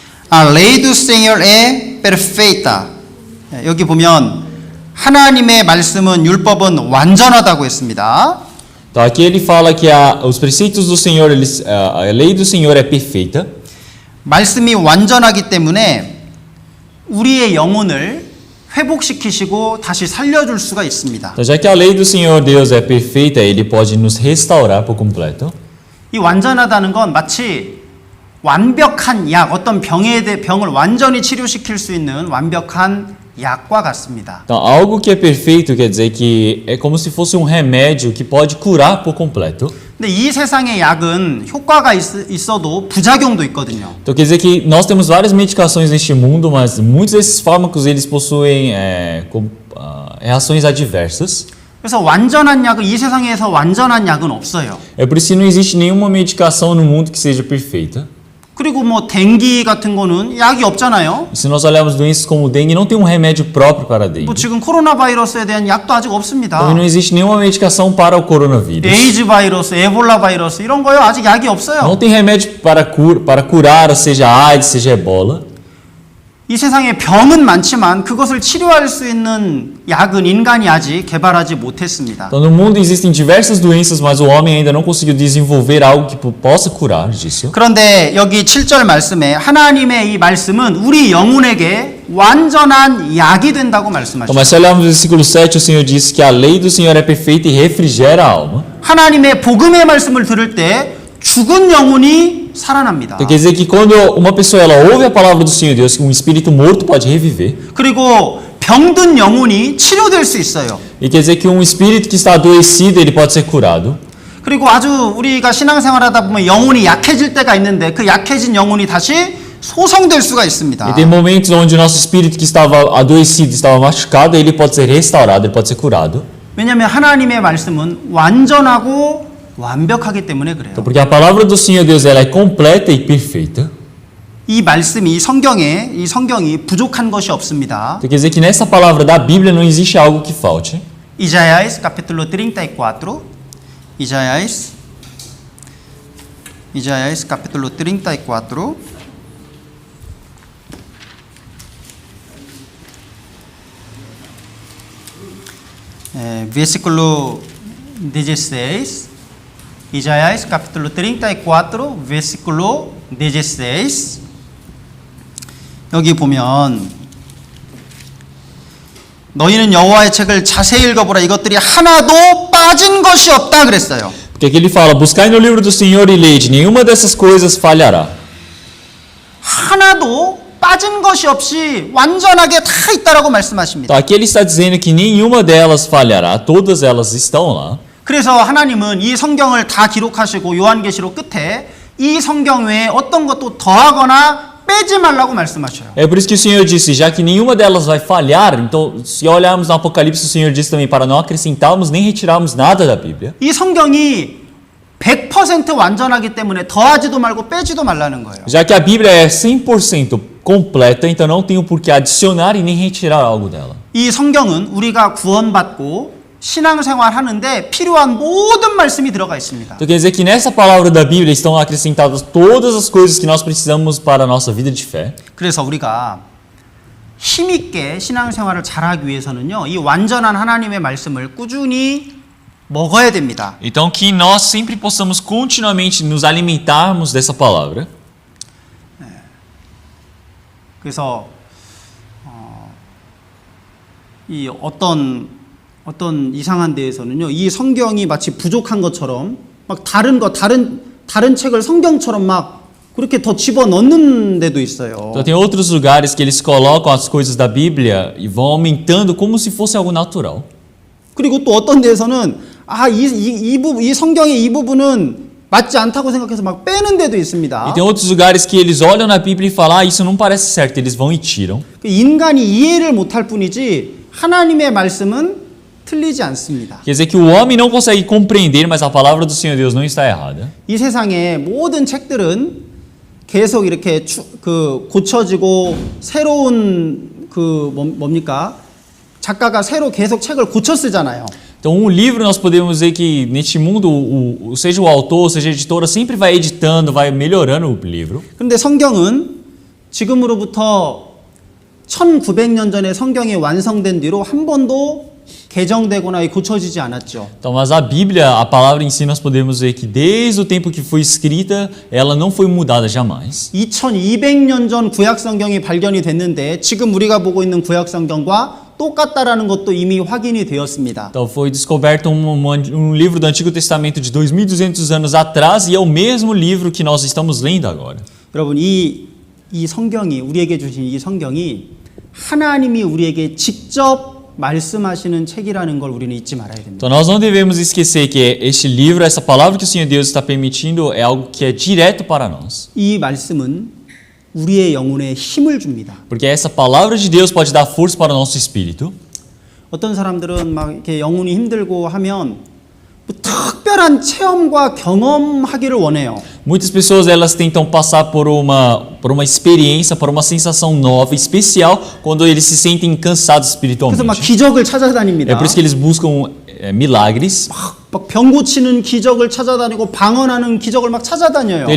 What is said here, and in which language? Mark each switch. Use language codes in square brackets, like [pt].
[pt] A lei do Senhor é perfeita. [ko] 여기 보면 하나님의 말씀은 율법은 완전하다고 했습니다. [pt] Então aqui ele fala que os preceitos do Senhor, a lei do Senhor é perfeita. [ko] 말씀이 완전하기 때문에 우리의 영혼을 회복시키시고 다시 살려줄 수가 있습니다. [pt] Então já que a lei do Senhor Deus é perfeita, ele pode nos restaurar por completo. [ko] 이 완전하다는 건 마치 완벽한 약, 어떤 병을 완전히 치료시킬 수 있는 완벽한 약과 같습니다. [pt] Então, algo que é perfeito quer dizer que é como se fosse remédio que pode curar por completo. [ko] 근데 이 세상의 약은 효과가 있어도 부작용도 있거든요. [pt] Então quer dizer que nós temos várias medicações neste mundo, mas muitos desses fármacos eles possuem reações adversas. [ko] 그래서 완전한 약은 이 세상에서 완전한 약은 없어요. [pt] É por isso que não existe nenhuma medicação no mundo que seja perfeita. [ko] 그리고 뭐 댕기 같은 거는 약이 없잖아요. [pt] Se nós olharmos doenças como o dengue, não tem remédio próprio para a dengue. [ko] 뭐 지금 코로나 바이러스에 대한 약도 아직 없습니다. [pt] Também não existe nenhuma medicação para o coronavírus. [ko] 에이즈 바이러스, 에볼라 바이러스 이런 거요 아직 약이 없어요. [pt] Não tem remédio para curar, seja AIDS, seja ebola. [ko] 이 세상에 병은 많지만 그것을 치료할 수 있는 약은 인간이 아직 개발하지 못했습니다. [pt] Então, no mundo existem diversas doenças, mas o homem ainda não conseguiu desenvolver algo que possa curar disso. [ko] 그런데 여기 7절 말씀에 하나님의 이 말씀은 우리 영혼에게 완전한 약이 된다고 말씀하셨습니다. [pt] Mas se olharmos no versículo 7, o Senhor disse que a lei do Senhor é perfeita e refrigera a alma. [ko] 하나님의 복음의 말씀을 들을 때 죽은 영혼이 살아납니다. [pt] Então, quer dizer que quando uma pessoa ela ouve a palavra do Senhor Deus, um espírito morto pode reviver. [ko] 그리고 병든 영혼이 치료될 수 있어요. [pt] E quer dizer que um espírito que está adoecido, ele pode ser curado. [ko] 그리고 아주 우리가 신앙생활하다 보면 영혼이 약해질 때가 있는데 그 약해진 영혼이 다시 소성될 수가 있습니다. [pt] E tem momentos onde o nosso espírito que estava adoecido, estava machucado, ele pode ser restaurado, ele pode ser curado. [ko] 왜냐하면 하나님의 말씀은 완전하고 완벽하기 때문에 그래요. [pt] Então, porque a palavra do Senhor Deus ela é completa e perfeita. [ko] 이 말씀이 이 성경이 부족한 것이 없습니다. [pt] Então, quer dizer que nessa palavra da Bíblia não existe algo que falte. Isaías capítulo 34. Isaías capítulo 34. Versículo 16. Isaías capítulo 34, versículo 16. [ko] 여기 보면 너희는 여호와의 책을 자세히 읽어보라. 이것들이 하나도 빠진 것이 없다 그랬어요. [pt] Porque aqui ele fala, buscai no livro do Senhor e lede, nenhuma dessas coisas falhará. [ko] 하나도 빠진 것이 없이 완전하게 다 있다라고 말씀하십니다. [pt] Então, aqui ele está dizendo que nenhuma delas falhará, todas elas estão lá. [ko] 그래서 하나님은 이 성경을 다 기록하시고 요한계시록 끝에 이 성경 외에 어떤 것도 더하거나 빼지 말라고 말씀하셔요. [pt] É por isso que o Senhor disse, já que nenhuma delas vai falhar, então se olharmos no Apocalipse, o Senhor disse também para não acrescentarmos nem retirarmos nada da Bíblia. [ko] 이 성경이 100% 완전하기 때문에 더하지도 말고 빼지도 말라는 거예요. [pt] Já que a Bíblia é 100% completa, então não tem o porquê adicionar e nem retirar algo dela. [ko] 이 성경은 우리가 구원받고 신앙생활 하는데 필요한 모든 말씀이 들어가 있습니다. [pt] Então quer dizer que nessa palavra da Bíblia estão acrescentadas todas as coisas que nós precisamos para a nossa vida de fé. [ko] 그래서 우리가 힘있게 신앙생활을 잘하기 위해서는요, 이 완전한 하나님의 말씀을 꾸준히 먹어야 됩니다. [pt] Então que nós sempre possamos continuamente nos alimentarmos dessa palavra. [ko] 그래서 이 어떤 이상한 데에서는요, 이 성경이 마치 부족한 것처럼 막 다른 책을 성경처럼 막 그렇게 더 집어 넣는 데도 있어요. [pt] Então tem outros lugares que eles colocam as coisas da Bíblia e vão aumentando como se fosse algo natural. [ko] 그리고 또 어떤 데에서는 이 성경의 이 부분은 맞지 않다고 생각해서 막 빼는 데도 있습니다. [pt] E tem outros lugares que eles olham na Bíblia e falam, isso não parece certo, eles vão e tiram. [ko] 인간이 이해를 못할 뿐이지 하나님의 말씀은 틀리지 않습니다. [pt] Quer dizer que o homem não consegue compreender, mas a palavra do Senhor Deus não está errada. [ko] 이 세상의 모든 책들은 계속 이렇게 고쳐지고 새로운 뭡니까? 작가가 새로 계속 책을 고쳐 쓰잖아요. [pt] Então, um livro nós podemos dizer que neste mundo, seja o autor, seja a editora, sempre vai editando, vai melhorando o livro. [ko] 그런데 성경은 지금으로부터 1900년 전에 성경이 완성된 뒤로 한 번도 개정되거나 고쳐지지 않았죠. [pt] Então, mas a Bíblia, a palavra em si, nós podemos ver que desde o tempo que foi escrita, ela não foi mudada jamais. [ko] 2200년 전 구약 성경이 발견이 됐는데 지금 우리가 보고 있는 구약 성경과 똑같다라는 것도 이미 확인이 되었습니다. [pt] Então foi descoberto livro do Antigo Testamento de 2200 anos atrás e é o mesmo livro que nós estamos lendo agora. [ko] 여러분 이 성경이 우리에게 주신 이 성경이 하나님이 우리에게 직접 말씀하시는 책이라는 걸 우리는 잊지 말아야 됩니다. [pt] Então nós não devemos esquecer que este livro, essa palavra que o Senhor Deus está permitindo é algo que é direto para nós. [ko] 이 말씀은 우리의 영혼에 힘을 줍니다. [pt] Porque essa palavra de Deus pode dar força para o nosso espírito. [ko] 어떤 사람들은 막 이렇게 영혼이 힘들고 하면 뭐 특별한 체험과 경험하기를 원해요. [pt] Muitas pessoas elas tentam passar por uma experiência, por uma sensação nova, especial, quando eles se sentem cansados espiritualmente. [ko] 그래서 막 기적을 찾아다닙니다. [pt] É por isso que eles buscam milagres. [ko] 막 병 고치는 기적을 찾아다니고 방언하는 기적을 막 찾아다녀요.